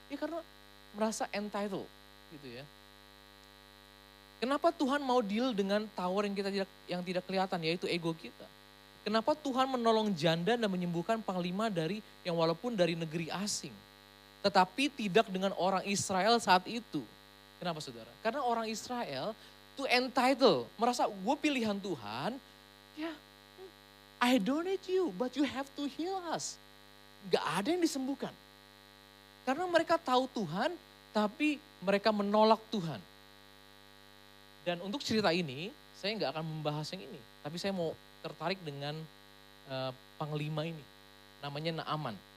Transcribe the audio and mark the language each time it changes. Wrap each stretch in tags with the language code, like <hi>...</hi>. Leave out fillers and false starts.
<id>Ya karena merasa entitled gitu ya. Kenapa Tuhan mau deal dengan tower yang tidak kelihatan, yaitu ego kita? Kenapa Tuhan menolong janda dan menyembuhkan panglima yang walaupun dari negeri asing, tetapi tidak dengan orang Israel saat itu? Kenapa saudara? Karena orang Israel tuh entitled, merasa gue pilihan Tuhan, ya</id> <en>I don't need you, but you have to heal us.</en> <id>Gak ada yang disembuhkan. Karena mereka tahu Tuhan, tapi mereka menolak Tuhan. Dan untuk cerita ini, saya nggak akan membahas yang ini. Tapi saya mau tertarik dengan panglima ini. Namanya Naaman.</id>